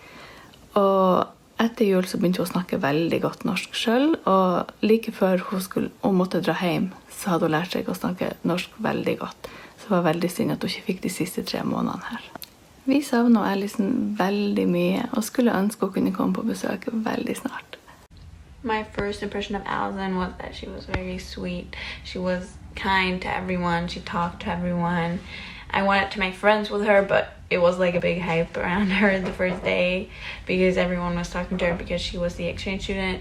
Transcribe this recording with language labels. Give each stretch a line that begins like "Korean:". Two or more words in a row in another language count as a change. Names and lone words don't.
Norwegian: Og etter jul så begynte hun å snakke veldig godt norsk selv, og like før hun måtte dra hjem, så hadde hun lært seg å snakke norsk veldig godt. Så det var veldig synd at hun ikke fikk de siste 3 månedene her. Vi savnet Ellison veldig mye, og skulle ønske hun kunne komme på besøk veldig snart.
English: My first impression of Ellison was that she was very sweet. She was kind to everyone. She talked to everyone. I went to my friends with her, but it was like a big hype around her the first day because everyone was talking to her because she was the exchange student.